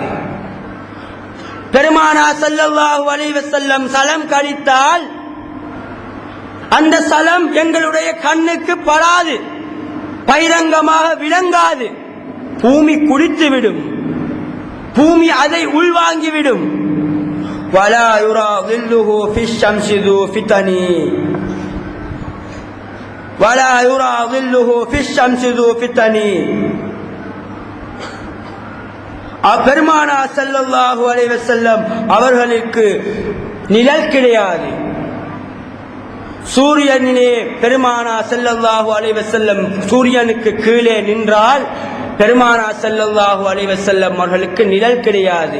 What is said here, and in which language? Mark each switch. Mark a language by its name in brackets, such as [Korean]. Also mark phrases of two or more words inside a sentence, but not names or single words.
[Tamil] பெருமானார் [Arabic] صلى الله عليه وسلم [Tamil] சலம் கழித்தால் அந்த சலம் எங்களுடைய கண்ணுக்கு படாது, பகிரங்கமாக விளங்காது. பூமி குடித்துவிடும், பூமி அதை உள்வாங்கிவிடும். [Arabic] ولا يرى ظله في الشمس ذو فتن ولا يرى ظله في الشمس ذو فتن. [Tamil] பெருமானார் [Arabic] صلى الله عليه وسلم [Tamil] அவர்களுக்கு நிழல் கிடையாது. சூரியனிலே பெருமானார் [Arabic] صلى الله عليه وسلم [Tamil] சூரியனுக்கு கீழே நின்றால் பெருமானார் [Arabic] صلى الله عليه وسلم [Tamil] அவர்களுக்கு நிழல் கிடையாது.